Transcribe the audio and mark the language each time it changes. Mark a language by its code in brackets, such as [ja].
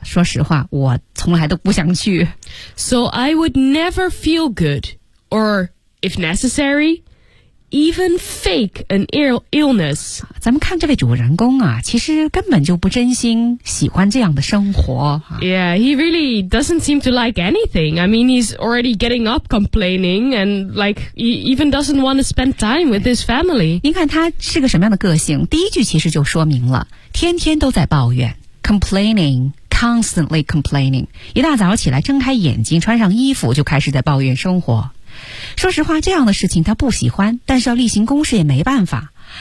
[zh] 说实话，我从来都不想去。 [en] So I would never feel good, or if necessary, even fake an illness. [zh] 咱们看这位主人公啊，其实根本就不真心喜欢这样的生活。 [en] Yeah, he really doesn't seem to like anything. I mean, he's already getting up complaining, and like, he even doesn't want to spend time with his family. [zh] 您看他是个什么样的个性，第一句其实就说明了。天天都在抱怨 ， [en] complaining, constantly complaining。 [zh] 一大早起来，睁开眼睛，穿上衣服，就开始在抱怨生活。说实话，这样的事情他不喜欢，但是要例行公事也没办法。